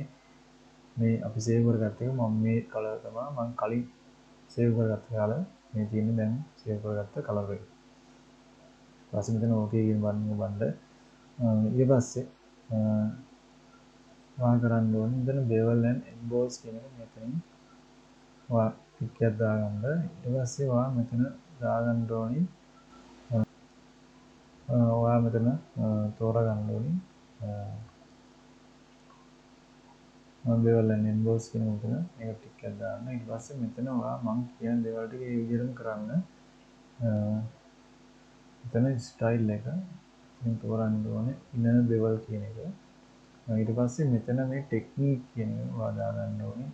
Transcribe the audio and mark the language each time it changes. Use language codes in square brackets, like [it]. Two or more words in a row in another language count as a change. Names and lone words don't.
[si] මේ අපි සේව් කරගත්ත එක මම මේ කලර් තමයි මම කලින් සේව් කරගත්ත කලර් මේ තියෙන්නේ දැන් සේව් කරගත්ත කලර් එක. ඊපස්සේ මෙතන ඕකේ කියන බටන් එක බලන්න. ඊට පස්සේ ඔයා කරන්න ඕනේ මෙතන [en] bevel and emboss [si] කියන එක මෙතනින් ඔයා ටික් එකක් දාගන්න. ඊට පස්සේ ඔයා මෙතන දාගන්න ඕනි ඔයා මෙතන තෝරගන්න ඕනි [en] bevel and emboss [si] කියන මෙතන මේක ටික් එකක් දාන්න. ඊට පස්සේ මෙතන ඔයා මම කියන දේවල් ටික ඒ විදිහටම කරන්න. මෙතන ස්ටයිල් එක ඉතින් තෝරන්න ඕනේ [en] inner bevel [si] කියන එක. ඊට පස්සේ මෙතන මේ ටෙක්නික් කියන එක ඔයා දාගන්න ඕනේ.